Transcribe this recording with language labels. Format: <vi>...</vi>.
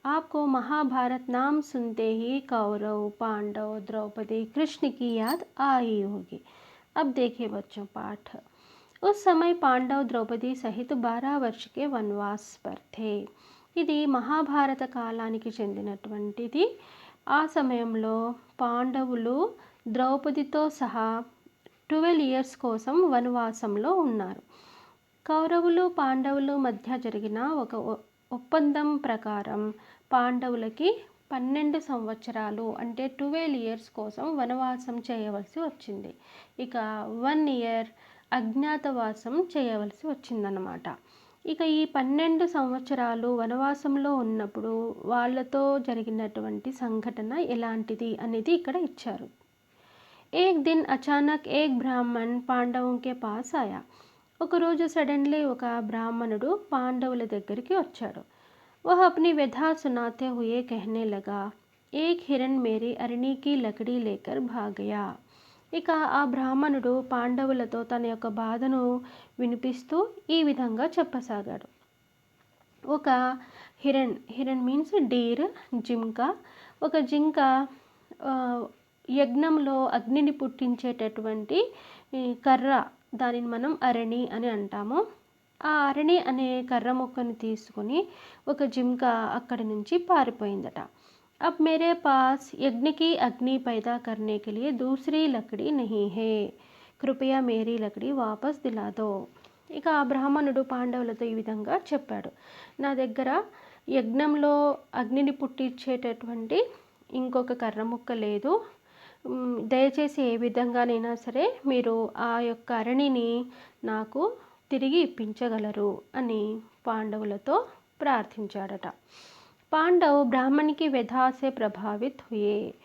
<hi>आपको महाभारत नाम सुनते ही कौरव, पांडव, द्रौपदी, कृष्ण की याद आई होगी। अब देखिए बच्चों पाठ। उस समय पांडव द्रौपदी सहित 12 वर्ष के वनवास पर थे।</hi> <te>ఇది మహాభారత కాలానికి చెందినటువంటిది। ఆ సమయంలో పాండవులు ద్రౌపదితో సహా 12 ఇయర్స్ కోసం వనవాసంలో ఉన్నారు। కౌరవులు పాండవులు మధ్య జరిగిన ఒక ఒప్పందం ప్రకారం పాండవులకి 12 సంవత్సరాలు అంటే 12 ఇయర్స్ కోసం వనవాసం చేయవలసి వచ్చింది। ఇక 1 ఇయర్ అజ్ఞాతవాసం చేయవలసి వచ్చిందన్నమాట। ఇక ఈ 12 సంవత్సరాలు వనవాసంలో ఉన్నప్పుడు వాళ్ళతో జరిగినటువంటి సంఘటన ఎలాంటిది అనేది ఇక్కడ ఇచ్చారు।</te> <hi>एक दिन अचानक एक ब्राह्मण पांडवों के पास आया।</hi> <te>ఒక రోజు సడన్లీ ఒక బ్రాహ్మణుడు పాండవుల దగ్గరికి వచ్చాడు।</te> <hi>वह अपनी व्यथा सुनाते हुए कहने लगा, एक हिरण मेरी अरणी की लकड़ी लेकर भाग गया।</hi> <te>ఇక ఆ బ్రాహ్మణుడు పాండవులతో తన యొక్క బాధను వినిపిస్తూ ఈ విధంగా చెప్పసాగాడు। ఒక హిరణ్</te> <en>means deer,</en> <te>ఒక జింక యజ్ఞంలో అగ్నిని పుట్టించేటటువంటి కర్ర, దానిని మనం అరణి అని అంటాము। ఆ అరణి అనే కర్ర ముక్కను తీసుకుని ఒక జింక అక్కడి నుంచి పారిపోయిందట।</te> <hi>अब मेरे पास यज्ञ की अग्नि पैदा करने के लिए दूसरी लकड़ी नहीं है, कृपया मेरी लकड़ी वापस दिला दो।</hi> <te>ఇక ఆ బ్రాహ్మణుడు పాండవులతో ఈ విధంగా చెప్పాడు, నా దగ్గర యజ్ఞంలో అగ్నిని పుట్టించేటటువంటి ఇంకొక కర్ర ముక్క లేదు, దయచేసి ఏ విధంగానైనా సరే మీరు ఆ యొక్క అరణిని నాకు తిరిగి ఇప్పించగలరు అని పాండవులతో ప్రార్థించాడట।</te> <hi>పాండవ్ బ్రాహ్మణ్ की व्यथा से प्रभावित हुए।</hi>